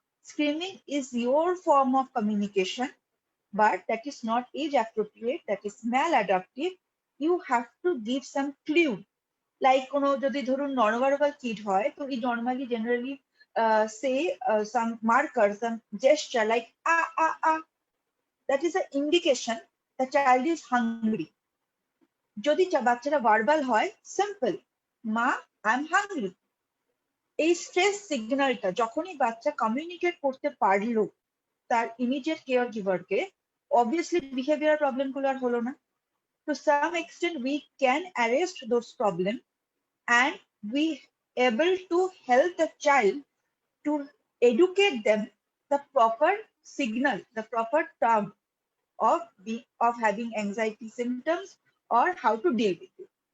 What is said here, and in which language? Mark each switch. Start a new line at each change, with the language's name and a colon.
English: Screaming is your form of communication, but that is not age appropriate, that is maladaptive. You have to give some clue. Like
Bangla: কোনো যদি ধরুন
English: nonverbal kid হয়, তো we normally generally say some markers, some gesture like ah. That is an indication the child is hungry.
Bangla: যদি বাচ্চারা verbal হয়, simple মা
English: I am hungry.
Bangla: এই স্ট্রেস সিগন্যালটা যখনই বাচ্চা কমিউনিকেট করতে পারলো তার immediate care গিভারকে, obviously behaviour problem গুলো আর হলো না।
English: To some extent we can arrest those problems and we able to help the child to educate them the proper signal, the proper term of having anxiety symptoms or how to deal with it.